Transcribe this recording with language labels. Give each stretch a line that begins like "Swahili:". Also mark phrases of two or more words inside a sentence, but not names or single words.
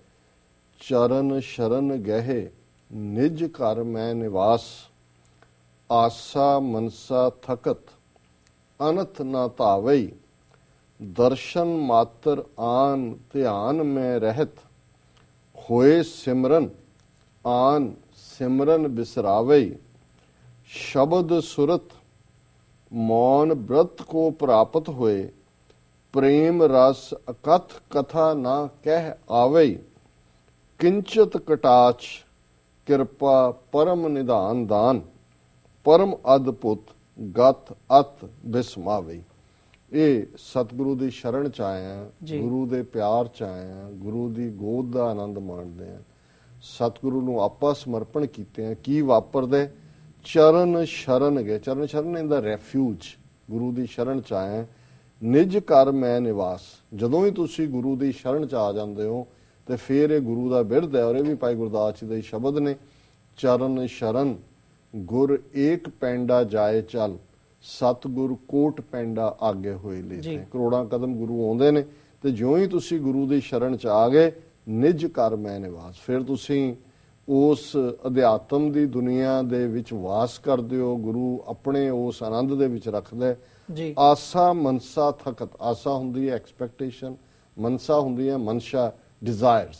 Punjabi: ਚਰਨ ਸ਼ਰਨ ਗਹਿ ਨਿਜ ਘਰ ਮੈਂ ਨਿਵਾਸ, ਆਸਾ ਮਨਸਾ ਥਕਤ ਅਨਥ ਨਾ ਧਾਵਈ, ਦਰਸ਼ਨ ਮਾਤਰ ਆਨ ਧਿਆਨ ਮੈਂ ਰਹਿਤ, ਹੋਏ ਸਿਮਰਨ ਆਨ ਸਿਮਰਨ ਬਿਸਰਾਵਈ, ਸ਼ਬਦ ਸੁਰਤ ਮੌਨ ਵ੍ਰਤ ਕੋ ਪ੍ਰਾਪਤ ਹੁਏ, ਪ੍ਰੇਮ ਰਸ ਅਕਥ ਕਥਾ ਨਾ ਕਹਿ ਆਵਈ, ਕਿੰਚਿਤ ਕਟਾਛ ਕ੍ਰਿਪਾ ਪਰਮ ਨਿਧਾਨ ਦਾਨ, ਪਰਮ ਅਦਭੁਤ ਗਤ ਅਤ ਬਿਸਮਾਵਈ। ਯੇ ਸਤਿਗੁਰੂ ਦੀ ਸ਼ਰਣ 'ਚ ਆਏ ਹੈਂ, ਗੁਰੂ ਦੇ ਪਿਆਰ 'ਚ ਆਏ ਹੈਂ, ਗੁਰੂ ਦੀ ਗੋਦ ਦਾ ਆਨੰਦ ਮਾਣਦੇ ਹੈਂ, ਸਤਿਗੁਰੂ ਨੂੰ ਆਪਾ ਸਮਰਪਣ ਕੀਤੇ ਹੈਂ। ਕੀ ਵਾਪਰਦੇ? ਚਰਣ ਸ਼ਰਣ ਗਏ। ਚਰਣ ਸ਼ਰਣ
English: in the refuge,
Punjabi: ਗੁਰੂ ਦੀ ਸ਼ਰਣ 'ਚ ਆਏ। ਨਿਜ ਘਰ ਮੈਂ ਨਿਵਾਸ, ਜਦੋਂ ਹੀ ਤੁਸੀ ਗੁਰੂ ਦੀ ਸ਼ਰਣ 'ਚ ਆ ਜਾਂਦੇ ਹੋ ਤੇ ਫਿਰ ਯੇ ਗੁਰੂ ਦਾ ਬਿਰਦ ਹੈ। ਔਰ ਯੇ ਭੀ ਭਾਈ ਗੁਰਦਾਸ ਜੀ ਦੇ ਸ਼ਬਦ ਨੇ, ਚਰਣ ਸ਼ਰਣ ਗੁਰ ਏਕ ਪੈਂਡਾ ਜਾਏ ਚਲ, ਸਤਿਗੁਰ ਕੋਟ ਪੈਂਡਾ ਆਗੇ ਹੋਏ ਲੇਤੇ। ਕਰੋੜਾਂ ਕਦਮ ਗੁਰੂ ਆਉਂਦੇ ਨੇ ਤੇ ਜਿਉਂ ਹੀ ਤੁਸੀ ਗੁਰੂ ਦੀ ਸ਼ਰਣ 'ਚ ਆ ਗਏ, ਨਿਜ ਘਰ ਮੈਂ ਨਿਵਾਸ, ਫਿਰ ਤੁਸੀ ਉਸ ਅਧਿਆਤਮ ਕੀ ਦੁਨੀਆ ਦੇ ਵਿਚ ਵਾਸ ਕਰਦੇ ਹੋ। ਗੁਰੂ ਅਪਨੇ ਉਸ ਆਨੰਦ ਦੇ ਵਿਚ ਰੱਖਦਾ ਹੈ। ਆਸਾ ਮਨਸਾ ਥਕਤ, ਆਸਾ ਹੁੰਦੀ ਹੈ ਐਕਸਪੈਕਟੇਸ਼ਨ, ਮਨਸਾ ਹੁੰਦੀ ਹੈ ਮਨਸ਼ਾ, ਡਿਜ਼ਾਇਰਜ਼।